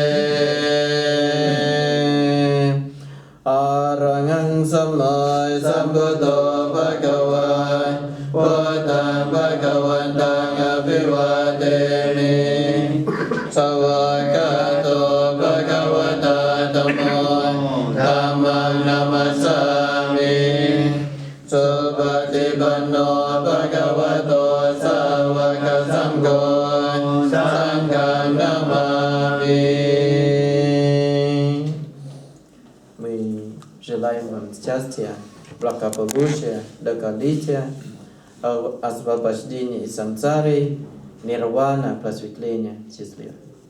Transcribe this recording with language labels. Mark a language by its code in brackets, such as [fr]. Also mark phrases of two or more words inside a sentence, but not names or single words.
[pi] อะระหังสัมมาสัมพุทโธภะคะวะพุทธังภะคะวันตังอภิวาเทมิสวากขาโตภะคะวะตาธัมโมธัมมังนัมมัสสามิสุปฏิปันโนภะคะวะโตสาวกสังโฆสังฆังนัมมามิ [ru] Мы желаем вам счастья, благополучия, долголетия, освобождения из сансары, нирвана, просветления, счастливо.